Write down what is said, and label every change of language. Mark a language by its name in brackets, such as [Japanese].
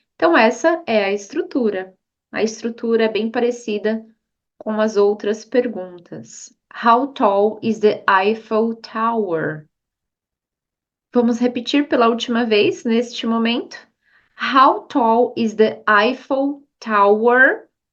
[Portuguese] Então, essa é a estrutura. A estrutura é bem parecida com as outras perguntas. [English] How tall is the Eiffel Tower? [Portuguese] Vamos repetir pela última vez neste momento. [English] How tall is the Eiffel Tower?